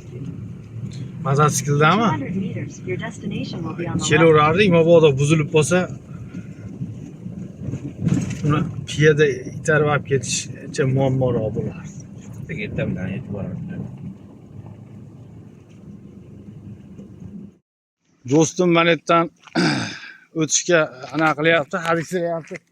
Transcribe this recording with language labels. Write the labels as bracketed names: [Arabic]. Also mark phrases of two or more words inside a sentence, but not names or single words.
[Uzbek] Mototsikldami? [English] 200 meters, your destination will be on the left. [Uzbek] Kelaverardik, mabodo buzilib qolsa, uni piyoda itarib olib ketishcha muammoroq bo'lardi. Ertamdan yetib borardi. Do'stim mana yerdan o'tishga anaqa qilyapti, hadiksirayapti.